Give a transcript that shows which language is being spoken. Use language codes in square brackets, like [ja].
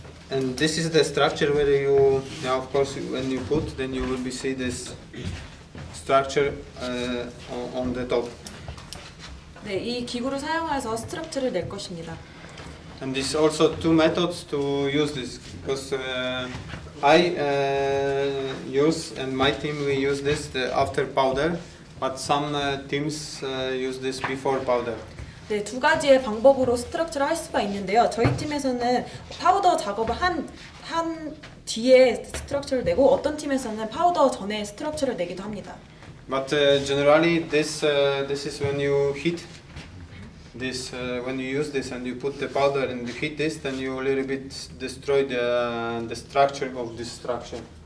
[en] And this is the structure where you, now of course, when you put, then you will be see this structure on the top. [ko] 네, 이 기구를 사용해서 스트럭처를 낼 것입니다. [en] And there's also two methods to use this, because I use and my team we use this after powder, but some teams use this before powder. [ko] 네, 두 가지의 방법으로 스트럭처를 할 수가 있는데요. 저희 팀에서는 파우더 작업을 한 뒤에 스트럭처를 내고 어떤 팀에서는 파우더 전에 스트럭처를 내기도 합니다. [en] But generally, this is when you heat this. When you use this and you put the powder and you heat this, then you a little bit destroy the structure of this structure.